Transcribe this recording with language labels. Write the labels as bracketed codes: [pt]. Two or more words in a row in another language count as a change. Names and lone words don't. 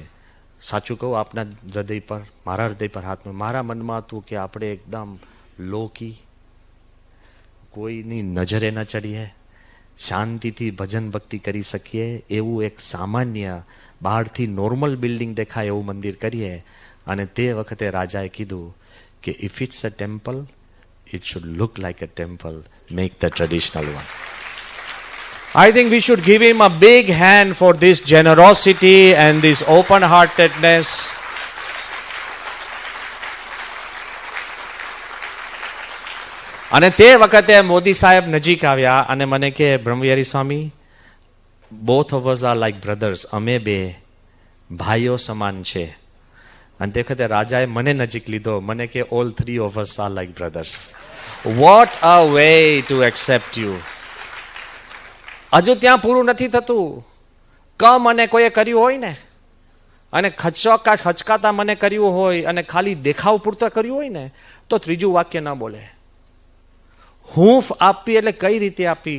[gu] સાચું કહું, આપના હૃદય પર, મારા હૃદય પર હાથ, મારા મનમાં હતું કે આપણે એકદમ લોકી, કોઈની નજરે ન ચડીએ, શાંતિથી ભજન ભક્તિ કરી શકીએ એવું એક સામાન્ય, બહારથી નોર્મલ બિલ્ડિંગ દેખાય એવું મંદિર કરીએ. અને તે વખતે રાજાએ કીધું કે [en] if it's a temple, it should look like a temple, make the traditional one. I think we should give him a big hand for this generosity and this open-heartedness. [gu] અને તે વખતે મોદી સાહેબ નજીક આવ્યા અને મને કે બ્રહ્મવિહારી સ્વામી, [en] both of us are like brothers. [gu] અમે બે ભાઈઓ સમાન છે. અને તે વખતે રાજાએ મને નજીક લીધો, મને કે [en] all 3 of us are like brothers. What a way to accept you. [gu] હજુ ત્યાં પૂરું નથી થતું. કમ અને કોઈએ કર્યું હોય ને, અને ખચકાતા મને કર્યું હોય, અને ખાલી દેખાવ પૂરતા કર્યું હોય ને, તો ત્રીજું વાક્ય ના બોલે. હૂંફ આપી એટલે કઈ રીતે આપી?